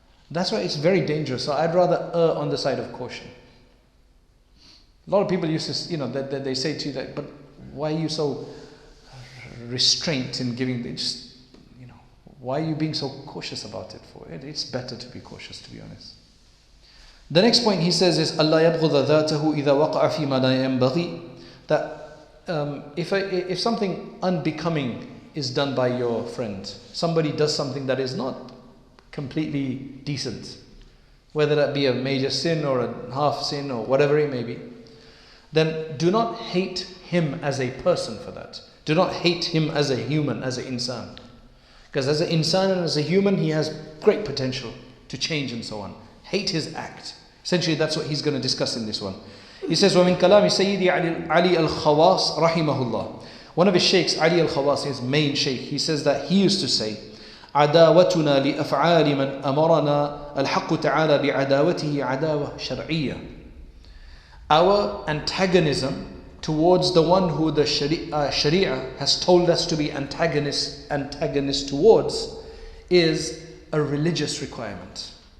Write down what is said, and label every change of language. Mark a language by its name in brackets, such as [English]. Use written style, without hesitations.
[English] That's why it's very dangerous. So I'd rather err on the side of caution. A lot of people used to, they say to you that, but why are you so restrained in giving? Why are you being so cautious about it for? It's better to be cautious, to be honest. The next point he says is [Arabic] أَلَّا يَبْغُضَ ذَاتَهُ إِذَا وَقَعَ فِي مَا لَا يَنْبَغِي. [English] That if something unbecoming is done by your friend, somebody does something that is not completely decent, whether that be a major sin or a half sin or whatever it may be, then do not hate him as a person for that. Do not hate him as a human, as an insan. Because as an insan and as a human, he has great potential to change and so on. Hate his act. Essentially, that's what he's going to discuss in this one. He says, [Arabic] وَمِن كَلَامِ سَيِّدِ عَلِي الْخَوَاصِ رَحِمَهُ اللَّهِ. [English] One of his sheikhs, Ali al-Khawas, his main sheikh, he says that he used to say, [Arabic] عَدَاوَتُنَا لِأَفْعَالِ مَنْ أَمَرَنَا الْحَقُّ تَعَالَى بِعَدَاوَتِهِ عَدَاوَةٌ شَرْعِيَّةٌ. [English] Our antagonism towards the one who the Sharia has told us to be antagonist towards is a religious requirement.